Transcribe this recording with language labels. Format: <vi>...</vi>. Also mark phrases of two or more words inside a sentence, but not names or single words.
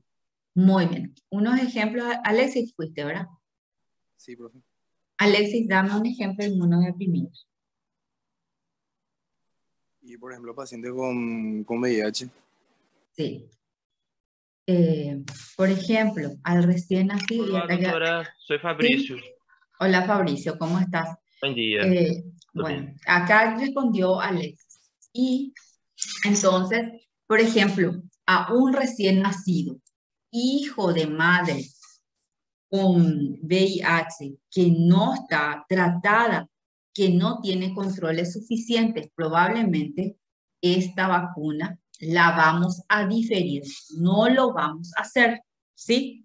<es>Muy bien. Unos ejemplos. Alexis fuiste, ¿verdad? Sí, profe. Alexis, dame un ejemplo de inmunodeprimido. Y por ejemplo, pacientes con VIH. Sí. Por ejemplo, al recién nacido, y</es> <pt>Olá,</pt> <es>acá ya...</es> <pt>doutora. Sou</pt> <es>Sí.</es> <pt>Fabrício.</pt> <es>Hola Fabricio, ¿cómo estás?</es> <pt>Bom dia. Tudo</pt> <es>Bueno,</es> <pt>bem?</pt> <es>acá respondió Alexis. Y entonces, por ejemplo, a un recién nacido, hijo de madre con VIH, que no está tratada, que no tiene controles suficientes, probablemente esta vacuna la vamos a diferir, no lo vamos a hacer, ¿sí?</es>